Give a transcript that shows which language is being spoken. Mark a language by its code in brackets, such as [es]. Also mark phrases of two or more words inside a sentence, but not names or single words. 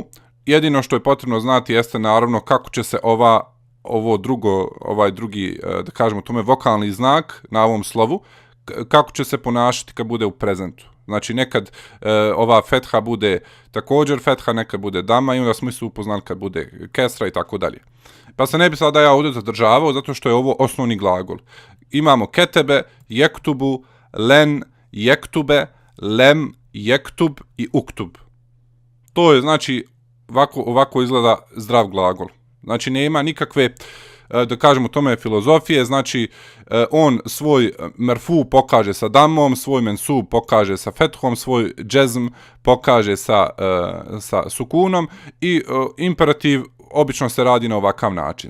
[bs] Jedino što je potrebno znati jeste naravno kako će se ovaj drugi, da kažemo tome, vokalni znak na ovom slovu, kako će se ponašati kad bude u prezentu. Znači nekad ova fetha bude također fetha, nekad bude dama, i onda smo se upoznali kad bude kesra i tako dalje. Pa se ne bi sada ja ovdje zadržavao, zato što je ovo osnovni glagol. [ar] Imamo ketebe, يَكْتُبُ لَنْ يَكْتُبَ لَمْ يَكْتُبْ i uktub. [bs] To je znači, ovako izgleda zdrav glagol. Znači nema nikakve da kažemo tome je filozofije, znači on svoj merfu pokaže sa damom, svoj mensub pokaže sa fethom, svoj džezm pokaže sa sukunom i imperativ obično se radi na ovakav način.